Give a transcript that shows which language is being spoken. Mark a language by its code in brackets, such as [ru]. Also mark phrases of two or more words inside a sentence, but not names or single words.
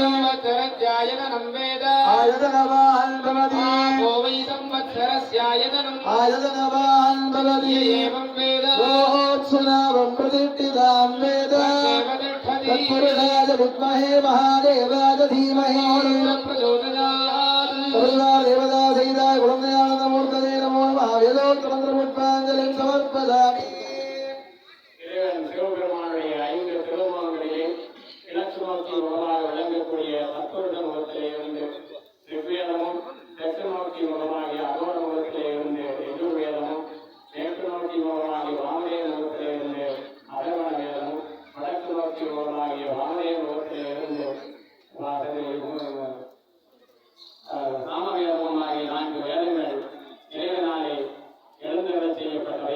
[sa] आयतनवान् भवति आयतनवान् भवति गोत्सुनावं प्रतिष्ठितां वेद तत्पुरुषाय विद्महे महादेवाय धीमहि देवता सहिताय कुलदयानन्दमूर्तये नमो नमः वेदोक्तमन्त्रपुष्पाञ्जलिं समर्पयामि. [ta] இறைவன் சிவபெருமானுடைய 5 திருமுகங்களிலே கிழக்கு நோக்கி முகமாக விளங்கக்கூடிய தற்பொருட முகத்திலே இருந்து ரிக்வேதமும் தெற்கு நோக்கி முகமாகிய அகோர முகத்திலே இருந்து யஜுர்வேதமும் மேற்கு நோக்கி முகமாகிய வாமதேவ முகத்திலே இருந்து அதர்வண வேதமும் வடக்கு நோக்கி முகமாகிய வாமதேவ முகத்திலே இருந்து சாமவேதமாகிய 4 வேதங்கள் இறைவனாலே எழுந்தருளச் செய்யப்பட்டவை.